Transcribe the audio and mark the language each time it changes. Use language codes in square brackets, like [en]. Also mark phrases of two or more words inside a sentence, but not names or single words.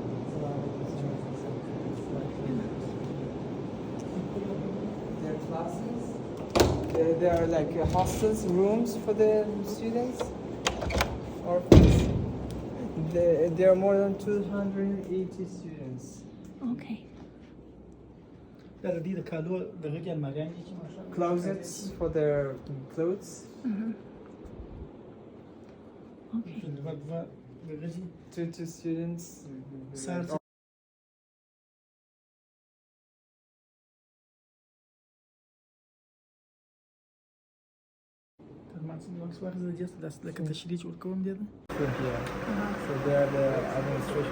[en] Their classes. There are like hostels, rooms for the students. There are more than 280 students. Okay. [ps] دا د دې د کالو دغه کې الماریان دي چې [en] Closets for their clothes. Okay. Two students. So they are the administration.